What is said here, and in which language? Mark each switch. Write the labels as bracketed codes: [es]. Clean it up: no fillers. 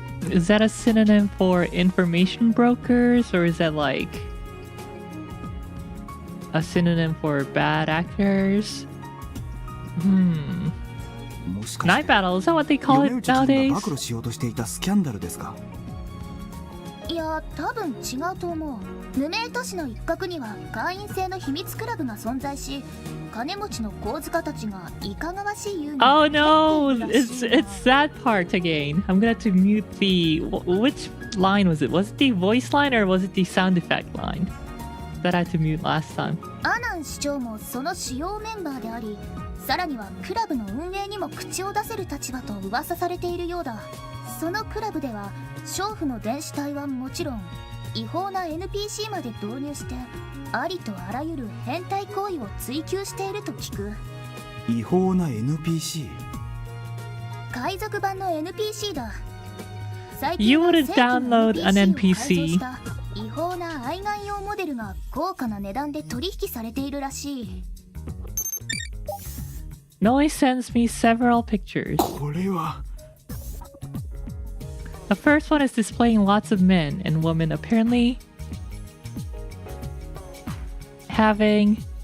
[en] Is that a synonym for information brokers, or is that like a synonym for bad actors? Night battle, is that what they call it nowadays? [ja] 暴露しようとしていたスキャンダルですか？いや、多分違うと思う。無名都市の一角には会員制の秘密クラブが存在し、金持ちの神塚たちがいかがわしい遊戯。 [en] Oh no! It's that part again. I'm gonna have to mute the... Which line was it? Was it the voice line or was it the sound effect line that I had to mute last time? [ja] アナン市長もその主要メンバーであり、さらにはクラブの運営にも口を出せる立場と噂されているようだ。そのクラブでは娼婦の電子体はもちろん違法な NPC まで導入してありとあらゆる変態行為を追求していると聞く。違法な NPC？海賊版の NPC だ。 [en] You wouldn't download an NPC. [ja] 違法な愛玩用モデルが高価な値段で取引されているらしい。 [en] Noi sends me several pictures. [ja] これは [en] The first one is displaying lots of men and women apparently having...